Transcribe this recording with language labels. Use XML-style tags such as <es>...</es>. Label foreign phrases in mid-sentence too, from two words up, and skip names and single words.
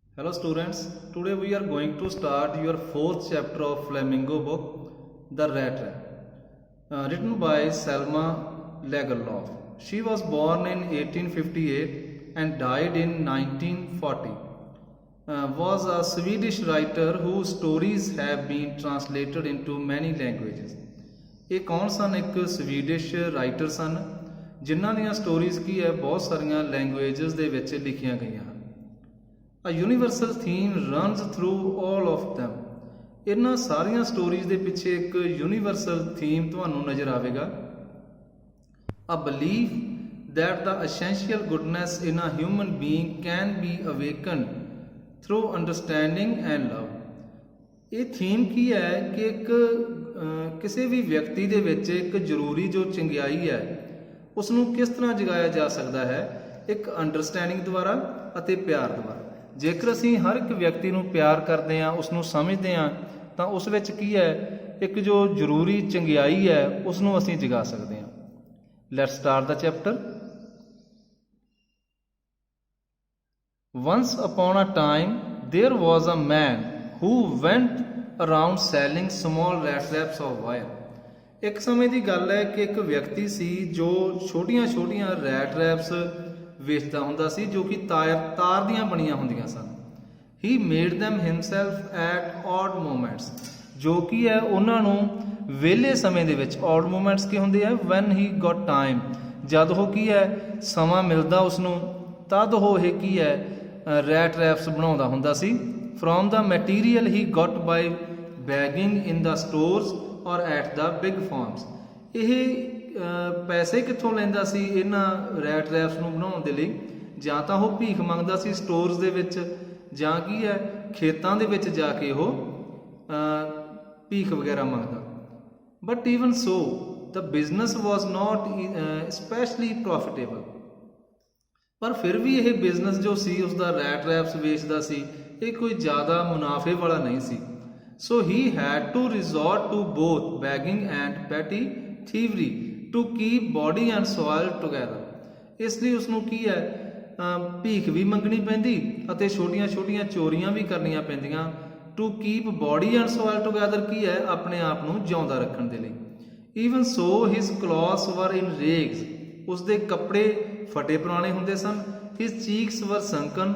<en>Hello students, today we are going to start your fourth chapter of Flamingo book, The Rat Trap, written by Selma Lagerlöf. She was born in 1858 and died in 1940. Was a Swedish writer whose stories have been translated into many languages.</en> <pa>ਇਹ ਕੌਣ ਸਨ? ਇੱਕ</pa> <en>Swedish writer</en> <pa>ਸਨ ਜਿਨ੍ਹਾਂ ਦੀਆਂ ਸਟੋਰੀਜ਼ ਕੀ ਹੈ ਬਹੁਤ ਸਾਰੀਆਂ ਲੈਂਗੁਏਜਸ ਦੇ ਵਿੱਚ ਲਿਖੀਆਂ ਗਈਆਂ ਹਨ।</pa> <en>A universal theme runs through all of them.</en> <pa>ਇਹਨਾਂ ਸਾਰੀਆਂ ਸਟੋਰੀਜ਼ ਦੇ ਪਿੱਛੇ ਇੱਕ</pa> <en>universal theme</en> <pa>ਤੁਹਾਨੂੰ ਨਜ਼ਰ ਆਵੇਗਾ।</pa> <en>A belief that the essential goodness in a human being can be awakened through understanding and love.</en> <pa>ਇਹ ਥੀਮ ਕੀ ਹੈ ਕਿ ਕਿਸੇ ਵੀ ਵਿਅਕਤੀ ਦੇ ਵਿੱਚ ਇੱਕ ਜ਼ਰੂਰੀ ਜੋ ਚੰਗਿਆਈ ਹੈ ਉਸ ਨੂੰ ਕਿਸ ਤਰ੍ਹਾਂ ਜਗਾਇਆ ਜਾ ਸਕਦਾ ਹੈ, ਇੱਕ ਅੰਡਰਸਟੈਂਡਿੰਗ ਦੁਆਰਾ ਅਤੇ ਪਿਆਰ ਦੁਆਰਾ। ਜੇਕਰ ਅਸੀਂ ਹਰ ਇੱਕ ਵਿਅਕਤੀ ਨੂੰ ਪਿਆਰ ਕਰਦੇ ਹਾਂ, ਉਸ ਨੂੰ ਸਮਝਦੇ ਹਾਂ, ਤਾਂ ਉਸ ਵਿੱਚ ਕੀ ਹੈ ਇੱਕ ਜੋ ਜ਼ਰੂਰੀ ਚੰਗਿਆਈ ਹੈ ਉਸ ਨੂੰ ਅਸੀਂ ਜਗਾ ਸਕਦੇ ਹਾਂ।</pa> <en>let's start the chapter. Once upon a time there was a man who went around selling small rat traps of wire.</en> <pa>ਇੱਕ ਸਮੇਂ ਦੀ ਗੱਲ ਹੈ ਕਿ ਇੱਕ ਵਿਅਕਤੀ ਸੀ ਜੋ ਛੋਟੀਆਂ</pa> <en>rat traps</en> <pa>ਵੇਚਦਾ ਹੁੰਦਾ ਸੀ ਜੋ ਕਿ ਤਾਰ ਦੀਆਂ ਬਣੀਆਂ ਹੁੰਦੀਆਂ ਸਨ।</pa> <en>He made them himself at odd moments,</en> <pa>ਜੋ ਕਿ ਹੈ ਉਹਨਾਂ ਨੂੰ ਵਿਹਲੇ ਸਮੇਂ ਦੇ ਵਿੱਚ।</pa> <en>odd moments</en> <pa>ਕੀ ਹੁੰਦੇ ਆ?</pa> <en>when he got time,</en> <pa>ਜਦ ਉਹ ਕੀ ਹੈ ਸਮਾਂ ਮਿਲਦਾ ਉਸਨੂੰ, ਤਦ ਉਹ ਇਹ ਕੀ ਹੈ</pa> <en>rat traps</en> <pa>ਬਣਾਉਂਦਾ ਹੁੰਦਾ ਸੀ।</pa> <en>from the material he got by begging in the stores or at the big farms.</en> <pa>ਇਹ ਪੈਸੇ ਕਿੱਥੋਂ ਲੈਂਦਾ ਸੀ ਇਹਨਾਂ</pa> <en>rat traps</en> <pa>ਨੂੰ ਬਣਾਉਣ ਦੇ ਲਈ? ਜਾਂ ਤਾਂ ਉਹ ਭੀਖ ਮੰਗਦਾ ਸੀ ਸਟੋਰਸ ਦੇ ਵਿੱਚ, ਜਾਂ ਕੀ ਹੈ ਖੇਤਾਂ ਦੇ ਵਿੱਚ ਜਾ ਕੇ ਉਹ ਭੀਖ ਵਗੈਰਾ ਮੰਗਦਾ।</pa> <en>but even so the business was not especially profitable.</en> <pa>ਪਰ ਫਿਰ ਵੀ ਇਹ ਬਿਜ਼ਨਸ ਜੋ ਸੀ ਉਸਦਾ</pa> <en>rat traps</en> <pa>ਵੇਚਦਾ ਸੀ ਇਹ ਕੋਈ ਜ਼ਿਆਦਾ ਮੁਨਾਫੇ ਵਾਲਾ ਨਹੀਂ ਸੀ।</pa> <en>So he had to resort to both begging and petty thievery to keep body and soil together.</en> <pa>ਇਸ ਲਈ ਉਸਨੂੰ ਕੀ ਹੈ ਭੀਖ ਵੀ ਮੰਗਣੀ ਪੈਂਦੀ ਅਤੇ ਛੋਟੀਆਂ ਚੋਰੀਆਂ ਵੀ ਕਰਨੀਆਂ ਪੈਂਦੀਆਂ।</pa> <en>to keep body and soil together</en> <pa>ਕੀ ਹੈ ਆਪਣੇ ਆਪ ਨੂੰ ਜਿਉਂਦਾ ਰੱਖਣ ਦੇ ਲਈ।</pa> <en>even so his clothes were in rags.</en> <pa>ਉਸਦੇ ਕੱਪੜੇ ਫਟੇ ਪੁਰਾਣੇ ਹੁੰਦੇ ਸਨ।</pa> <en>his cheeks were sunken.</en>